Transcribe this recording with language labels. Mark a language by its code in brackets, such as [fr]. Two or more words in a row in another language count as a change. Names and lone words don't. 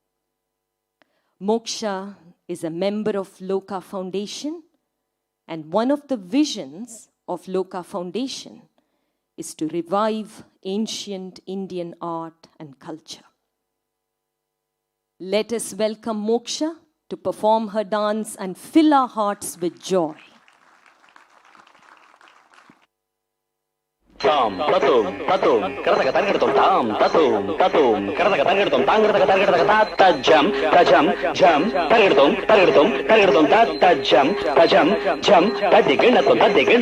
[en] Moksha is a member of Loka Foundation, and one of the visions of Loka Foundation is to revive ancient Indian art and culture. Let us welcome Moksha to perform her dance and fill our hearts with joy. Tam tatum tatum karata targetum tam tatum tatum karata targetum tam karata ta jam jam targetum ta jam jam ta diginatum ta